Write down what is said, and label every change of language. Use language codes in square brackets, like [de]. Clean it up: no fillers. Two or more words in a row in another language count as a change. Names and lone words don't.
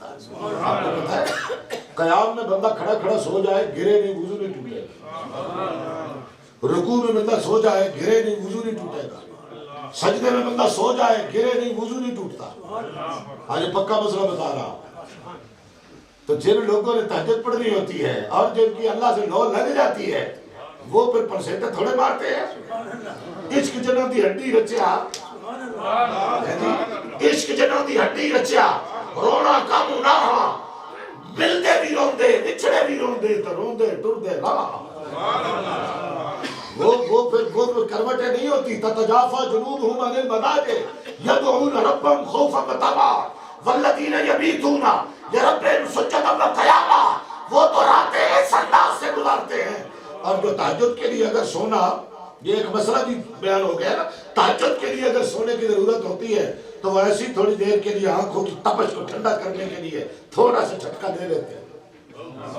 [ur] آپ کو پتہ ہے قیام میں بندہ کھڑا کھڑا سو جائے گرے نہیں وضو نہیں ٹوٹے گا، رکوع میں بندہ سو جائے گرے نہیں وضو نہیں ٹوٹے گا، سجدے میں بندہ سو جائے گرے نہیں وضو نہیں ٹوٹتا۔ آج پکا مسئلہ بتا رہا۔ تو جن لوگوں نے تہجد پڑھنی ہوتی ہے اور جن کی اللہ سے لو لگ جاتی ہے وہ پھر پرسینٹے تھوڑے مارتے ہیں۔ [pa] عشق جنوں دی ہڈی رچیا، عشق جنوں دی ہڈی رچیا، رونا کم نہ ہاں، ملدے بھی روندے بچھڑے بھی روندے تو روندے ٹردے راہ۔ [ur] وہ پھر کروٹیں نہیں ہوتی، [ar] تتجافا جنوبہم عن المضاجع یدعون ربهم خوفا وطمعا والذین یبیتون لربہم سجدا وقیاما، [ur] وہ تو راتیں اس انداز سے گزارتے ہیں۔ اور جو تہجد کے لیے اگر سونا، یہ ایک مسئلہ بھی بیان ہو گیا نا، تہجد کے لیے اگر سونے کی ضرورت ہوتی ہے تو وہ ایسی تھوڑی دیر کے لیے آنکھوں کی تپش کو ٹھنڈا کرنے کے لیے تھوڑا سا جھٹکا دے دیتے ہیں۔